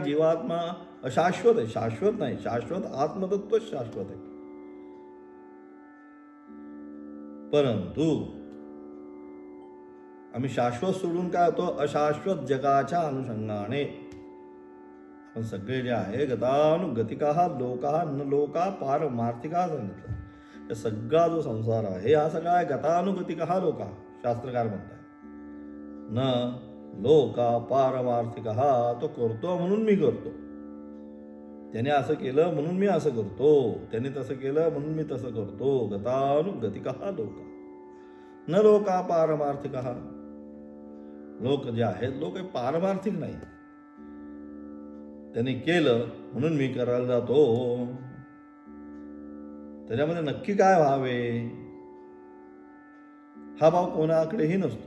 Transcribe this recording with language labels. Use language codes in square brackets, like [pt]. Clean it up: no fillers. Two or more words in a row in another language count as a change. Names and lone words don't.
[mr] जीवात्मा अशाश्वत आहे, शाश्वत नाही. शाश्वत आत्मतत्व शाश्वत आहे. परंतु आम्ही शाश्वत सोडून काय होतो? अशाश्वत जगाच्या अनुषंगाने आपण सगळे जे आहे [sa] गतानुगतिका लोका न लोका पारमार्थिका [mr] सांगितलं. हे सगळा जो संसार आहे हा सगळा आहे [sa] गतानुगतिका लोका, [mr] शास्त्रकार म्हणतात. [sa] न लोका पारमार्थिका, [mr] तो करतो म्हणून मी करतो, त्याने असं केलं म्हणून मी असं करतो, त्याने तसं केलं म्हणून मी तसं करतो. [sa] गतानुगतिका लोका न लोका पारमार्थिका. [mr] लोक जे आहेत, लोक हे पारमार्थिक नाही. त्याने केलं म्हणून मी करायला जातो. त्याच्यामध्ये नक्की काय व्हावे हा भाव कोणाकडेही नसतो.